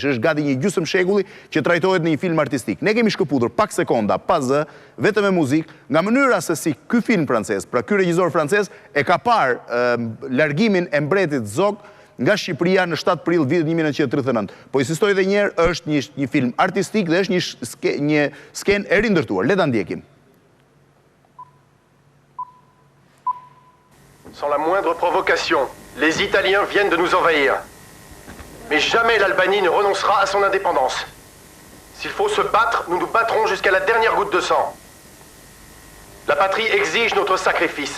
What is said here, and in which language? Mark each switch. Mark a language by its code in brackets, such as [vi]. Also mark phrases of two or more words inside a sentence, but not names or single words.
[sq] Është gati një gjysmë shekulli që trajtohet në një film artistik. Ne kemi shkëputur pak sekonda, pa zë, vetëm me muzikë, nga mënyra se si ky film francez, pra ky regjisor francez e ka parë largimin e Mbretit Zog nga Shqipëria në 7 prill vitit 1939. Po insistoj edhe një herë, është një film artistik dhe është një skenë e rindërtuar. Le ta ndjekim. [fr] Sans la moindre provocation, les Italiens viennent de nous envahir. Mais jamais l'Albanie ne renoncera à son indépendance. S'il faut se battre, nous nous battrons jusqu'à la dernière goutte de sang. La patrie exige notre sacrifice.